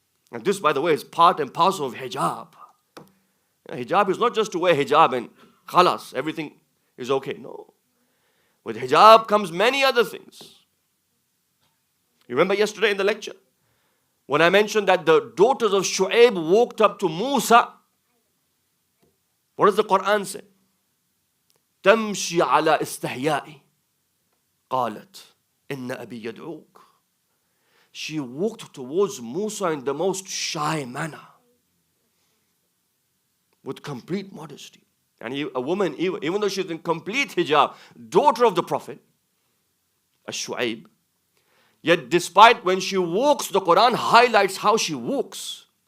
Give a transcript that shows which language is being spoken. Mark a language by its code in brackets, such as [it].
[en] And this, by the way, is part and parcel of hijab. Hijab is not just to wear hijab and khalas, everything is okay. No. With hijab comes many other things. You remember yesterday in the lecture when I mentioned that the daughters of Shu'aib walked up to Musa. What does the Quran say? [ar] تمشي على استحياء قالت إن أبي يدعوك. [en] She walked towards Musa in the most shy manner, with complete modesty. And a woman, even though she's in complete hijab, daughter of the Prophet, Shu'aib, yet despite when she walks, the Quran highlights how she walks.